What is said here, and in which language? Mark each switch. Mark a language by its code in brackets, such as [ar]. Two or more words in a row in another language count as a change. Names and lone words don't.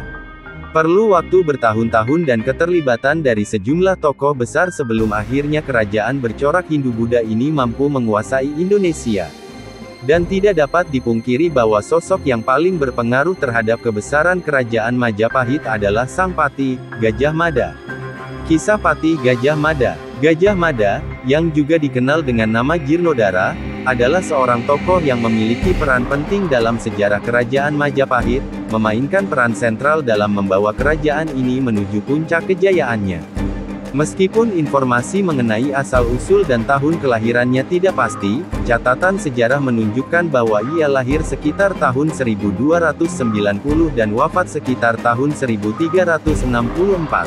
[id] Perlu waktu bertahun-tahun dan keterlibatan dari sejumlah tokoh besar sebelum akhirnya kerajaan bercorak Hindu-Buddha ini mampu menguasai Indonesia. Dan tidak dapat dipungkiri bahwa sosok yang paling berpengaruh terhadap kebesaran kerajaan Majapahit adalah Sang Pati, Gajah Mada. Kisah Pati Gajah Mada. Gajah Mada, yang juga dikenal dengan nama Jirnodara, adalah seorang tokoh yang memiliki peran penting dalam sejarah kerajaan Majapahit, memainkan peran sentral dalam membawa kerajaan ini menuju puncak kejayaannya. Meskipun informasi mengenai asal-usul dan tahun kelahirannya tidak pasti, catatan sejarah menunjukkan bahwa ia lahir sekitar tahun 1290 dan wafat sekitar tahun 1364.